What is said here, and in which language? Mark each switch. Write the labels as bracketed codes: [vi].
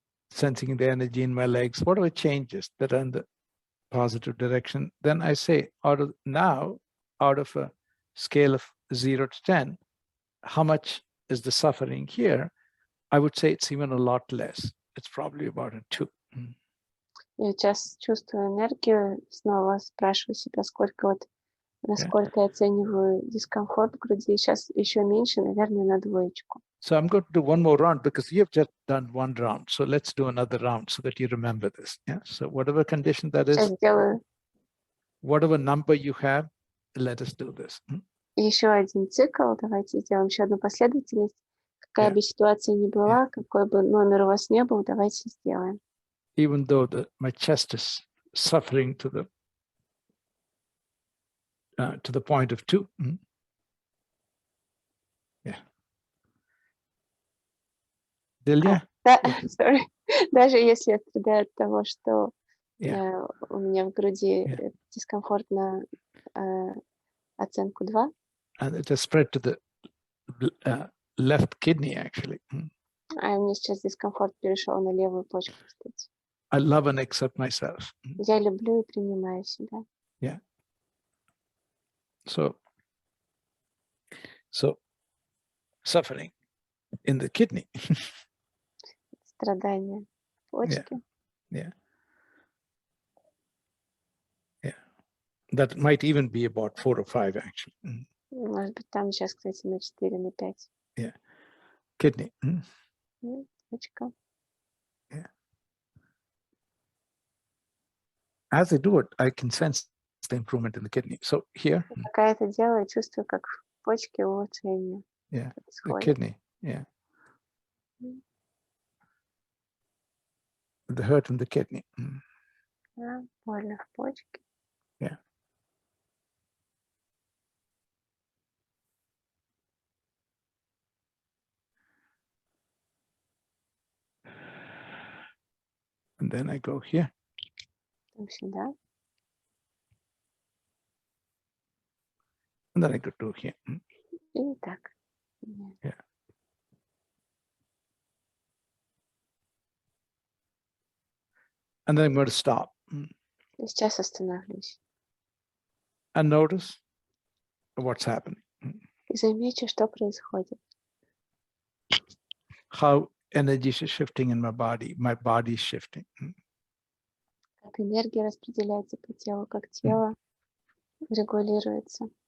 [en] Sensing the energy in my legs, whatever changes that are in the positive direction, then I say, out of a scale of 0 to 10, how much is the suffering here? I would say it's even a lot less. It's probably about a 2. [ru] Я сейчас чувствую энергию, снова спрашиваю себя, насколько я оцениваю дискомфорт в груди. Сейчас еще меньше, наверное, на 2. [en] So I'm going to do one more round because you've just done one round. So let's do another round so that you remember this. Yeah. So whatever condition that is, whatever number you have, let us do this. [ru] Еще один цикл. Давайте сделаем еще одну последовательность. Какая бы ситуация ни была, какой бы номер у вас не был, давайте сделаем. [en] Even though my chest is suffering to the point of 2. Yeah. Delia? Sorry. [ru] Даже если я страдаю от того, что у меня в груди дискомфорт на оценку 2. [en] And it has spread to the left kidney, actually. [ru] А у меня сейчас дискомфорт перешел на левую почку, кстати. [en] I love and accept myself. [ru] Я люблю и принимаю себя. [en] Yeah. So suffering in the kidney. [ru] Страдания в почке. [en] Yeah. That might even be about 4 or 5, actually. [ru] Может быть, там сейчас, кстати, на 4, на 5. [en] Yeah. Kidney. [ru] Почка. [en] Yeah. As I do it, I can sense the improvement in the kidney. So here. [ru] Пока это делаю, чувствую, как в почке улучшение. [en] Yeah. The kidney. Yeah. The hurt in the kidney. [ru] Больно в почке. [en] Yeah. And then I go here. [ru] Сюда. [en] And then I go to here. [ru] И так. [en] Yeah. And then I'm going to stop. [ru] Сейчас остановлюсь. [en] And notice what's happening. [ru] И замечу, что происходит. [en] How energy is shifting in my body is shifting. [ru] Как энергия распределяется по телу, как тело регулируется.